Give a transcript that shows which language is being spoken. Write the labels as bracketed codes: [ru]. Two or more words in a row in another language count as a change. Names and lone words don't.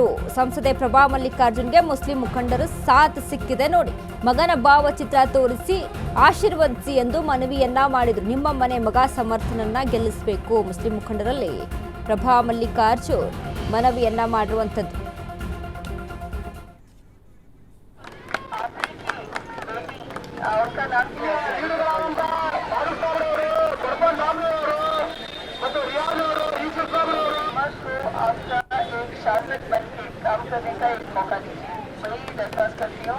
[kn] ಸಂಸದೆ ಪ್ರಭಾ ಮಲ್ಲಿಕಾರ್ಜುನ್ಗೆ ಮುಸ್ಲಿಂ ಮುಖಂಡರು ಸಾಥ್ ಸಿಕ್ಕಿದೆ ನೋಡಿ. ಮಗನ ಭಾವಚಿತ್ರ ತೋರಿಸಿ ಆಶೀರ್ವದಿಸಿ ಎಂದು ಮನವಿಯನ್ನ ಮಾಡಿದ್ರು. ನಿಮ್ಮ ಮನೆ ಮಗ ಸಮರ್ಥನನ್ನ ಗೆಲ್ಲಿಸಬೇಕು. ಮುಸ್ಲಿಂ ಮುಖಂಡರಲ್ಲಿ ಪ್ರಭಾ ಮಲ್ಲಿಕಾರ್ಜುನ್ ಮನವಿಯನ್ನ ಮಾಡಿರುವಂಥದ್ದು. [hi] शासक बन के काम करने का एक मौका दीजिए, वही दरख्वास्त करती हूँ।